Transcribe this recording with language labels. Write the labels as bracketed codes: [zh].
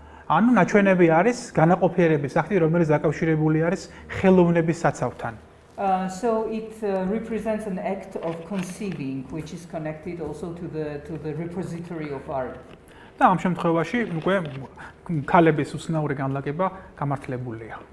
[ka] ანუ ნაჩვენები არის განაყოფიერების აქტი, რომელიც დაკავშირებული არის ხელოვნების საცავთან. [en] So it represents an act of conceiving, which is connected also to the repository of art. [ka] და ამ შემთხვევაში უკვე ქალების უცნაური განლაგება გამართლებულია.